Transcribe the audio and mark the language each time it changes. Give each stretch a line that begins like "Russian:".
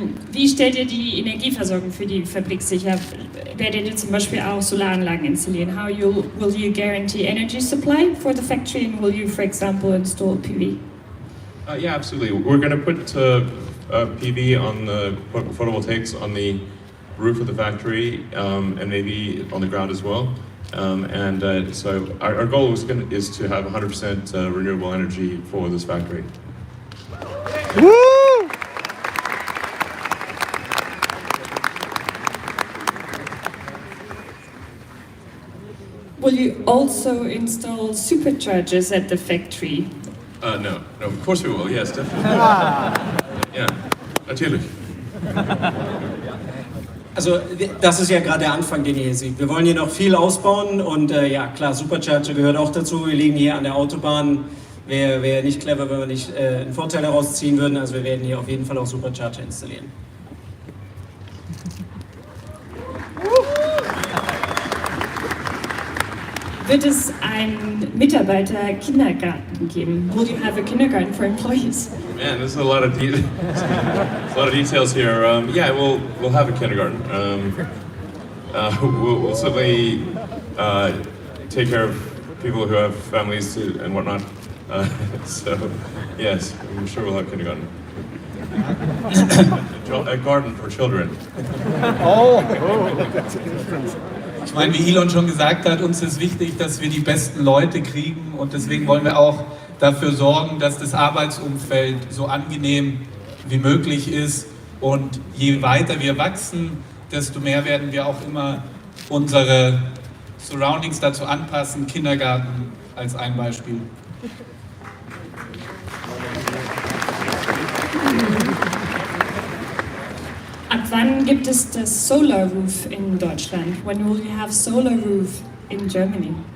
German: Wie stellt ihr die Energieversorgung für die Fabrik sicher? Werdet ihr zum Beispiel auch Solaranlagen installieren?
English: Will you guarantee energy supply for the factory and will you, for example, install PV? Yeah, absolutely. We're going to put PV on the photovoltaics on the roof of the factory and maybe on the ground as well. So our goal is to have 100% renewable energy for this factory. Woo! Will you also install superchargers at the factory? No, of course we will, yes, definitely.
German: Ja, natürlich. Also das ist ja gerade der Anfang, den ihr hier seht. Wir wollen hier noch viel ausbauen und ja klar, Supercharger gehört auch dazu. Wir liegen hier an der Autobahn. Wäre nicht clever, wenn wir nicht einen Vorteil daraus ziehen würden. Also wir werden hier auf jeden Fall auch Supercharger installieren. Wird es einen Mitarbeiter-Kindergarten geben?
English: Will you have a kindergarten for employees? Man, there's a lot of details here. Yeah, we'll have a kindergarten. We'll certainly take care of people who have families and whatnot. So, yes, I'm sure we'll have kindergarten. A garden for children. Oh.
German: Ich meine, wie Elon schon gesagt hat, uns ist wichtig, dass wir die besten Leute kriegen und deswegen wollen wir auch dafür sorgen, dass das Arbeitsumfeld so angenehm wie möglich ist und je weiter wir wachsen, desto mehr werden wir auch immer unsere Surroundings dazu anpassen. Kindergarten als ein Beispiel. Ab wann gibt es das Solar Roof in Deutschland?
English: When will you have Solar Roof in Germany?